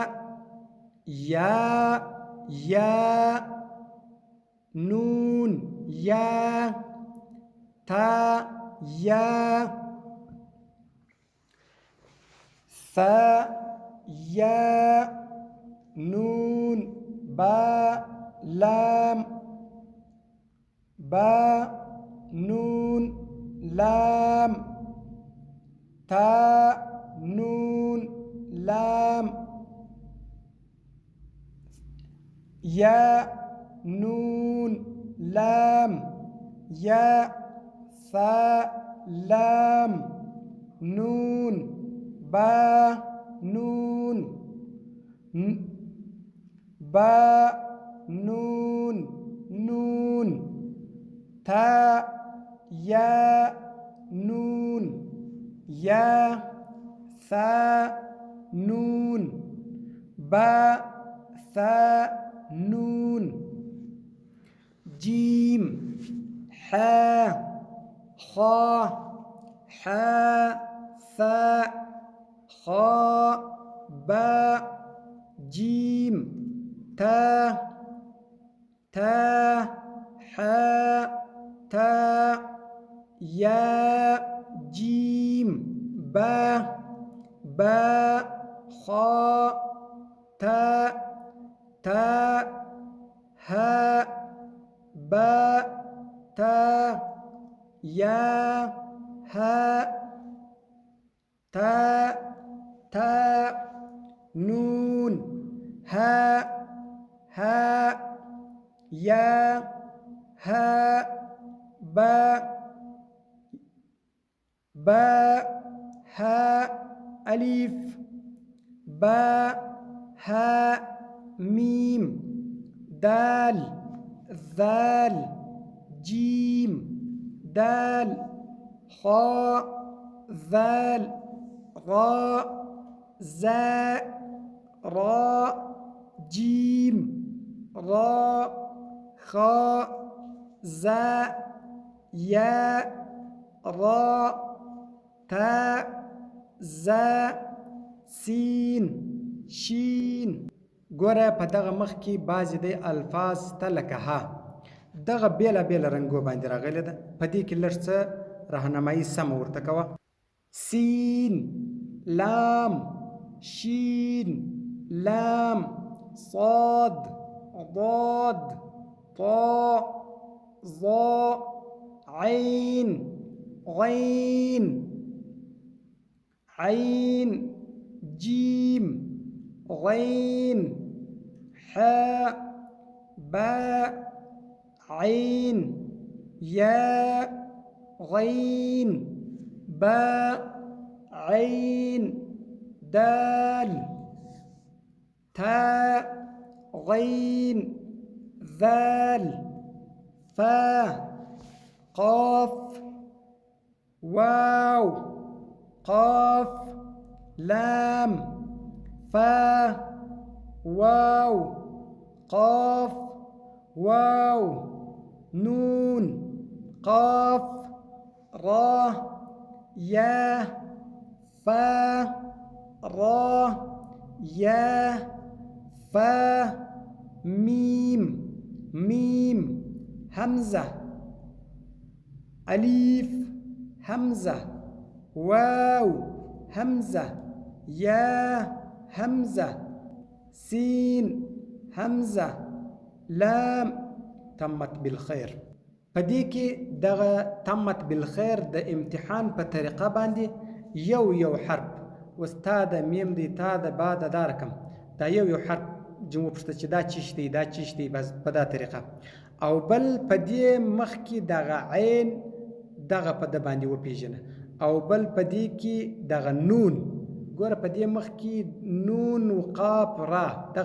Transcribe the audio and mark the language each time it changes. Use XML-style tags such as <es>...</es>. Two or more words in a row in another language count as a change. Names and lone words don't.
<ar>نون یا تا یا ثا یا نون با لام با نون لام تا نون لام یا نون لام يا ثاء لام نون با نون با نون نون تا يا نون يا ثاء نون با ثاء نون جيم حا خا حا ثاء خا با جيم تا تا حا تا يا جيم با با خا تا تا ها با تا يا ها تا تا نون ها ها يا ها با با ها ألف با ها ميم دال ذال جيم دال خاء ذال راء زاء راء جيم راء خاء زاء ياء راء تاء زاء سين شين.</ar> <ps>ګوره په دغه مخ کې بعضې د الفاظ ته لکه ها دغه بیله بیله رنګو باندې راغلی ده. په دې کې لږ څه راهنمایي سمه ورته کوه.</ps> <ar>سین لام شین لام صاد ضاد طاء ظاء عين غين عين جيم غين حاء باء عين ياء غين باء عين دال تاء غين ذال فاء قاف واو قاف لام فاء واو قاف واو نون قاف را يا فاء را يا فاء ميم ميم همزة أليف همزة واو همزة يا همزة سين همزة لام تمت بالخير.</ar> <ps>پدې کې دغه</ps> <ar>تمت بالخير</ar> <ps>د امتحان په طریقه باندې یو حرف استاد میم دی تا د با د دا رقم دا یو حرف جمع پښته چې دا چشتي دا چشتي بس په دا طریقه او بل په دې مخ کې دغه عین دغه په د باندې وپیژنه او بل په دې کې دغه نون ګوره په دې مخ کې نون او قاف را دغه</ps>